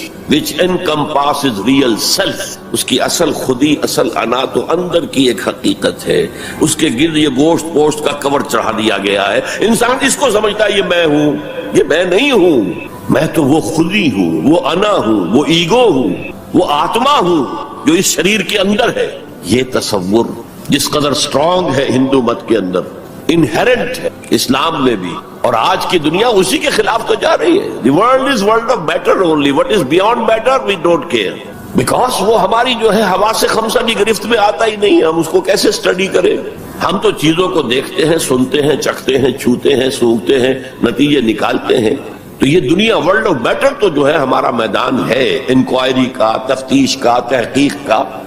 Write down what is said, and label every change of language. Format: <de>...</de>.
<en>which encompasses real self۔</en> <ur>اس کی اصل خودی، اصل انا تو اندر کی ایک حقیقت ہے، اس کے گرد یہ گوشت پوشت کا کور چڑھا دیا گیا ہے۔ انسان اس کو سمجھتا ہے یہ میں ہوں، یہ میں نہیں ہوں، میں تو وہ خودی ہوں، وہ انا ہوں، وہ ایگو ہوں، وہ آتما ہوں جو اس شریر کے اندر ہے۔ یہ تصور جس قدر سٹرونگ ہے ہندو مت کے اندر، انہیرنٹ ہے اسلام میں بھی، اور آج کی دنیا اسی کے خلاف تو جا رہی ہے۔</ur> <en>The world is world of better only. What is beyond better we don't care.</en> <ur>Because وہ ہماری جو ہے حواس خمسہ کی گرفت میں آتا ہی نہیں، ہم اس کو کیسے اسٹڈی کریں؟ ہم تو چیزوں کو دیکھتے ہیں، سنتے ہیں، چکھتے ہیں، چھوتے ہیں، سونگھتے ہیں، نتیجے نکالتے ہیں۔ تو یہ دنیا ورلڈ آف بیٹر تو جو ہے ہمارا میدان ہے انکوائری کا، تفتیش کا، تحقیق کا،</ur>